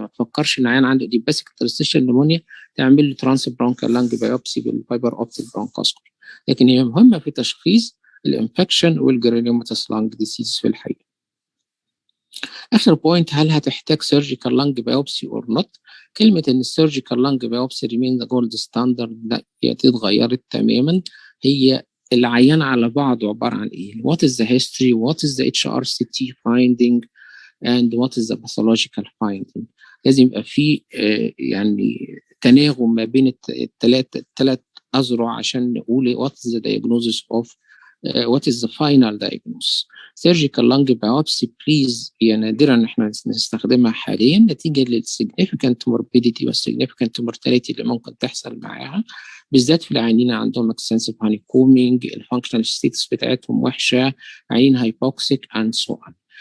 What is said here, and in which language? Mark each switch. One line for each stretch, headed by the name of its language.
Arabic: ما تفكرش ان عيان عنده ايديوباتيك انترستيشن نمونيا تعمل له
English: transbronchial lung biopsy بالفايبر optic bronchoscopy,
Arabic: لكن هي مهمه في تشخيص الانفكشن والجرانيوماتس لانج ديسيز في الحقيقه.
English: اخر بوينت،
Arabic: هل هتحتاج
English: Surgical lung biopsy or not?
Arabic: كلمه ان
English: السيرجيكال lung biopsy remain the gold standard
Arabic: لا، هي اتغيرت تماما. هي العيان على بعضه عباره عن ايه؟
English: what is the history, what is the HRCT finding and what is the pathological finding.
Arabic: لازم يبقى في يعني تناغم ما بين الثلاث اذرع عشان نقول
English: what is the diagnosis of what is the final diagnosis. surgical lung biopsy please
Arabic: هي نادرا ان احنا نستخدمها حاليا نتيجه للsignificant morbidity والsignificant mortality اللي ممكن تحصل معاها، بالذات في العيانين عندهم extensive honeycombing، الفانكشنال ستيتس بتاعتهم وحشه، عيانين هايبوكسيك
English: and so on.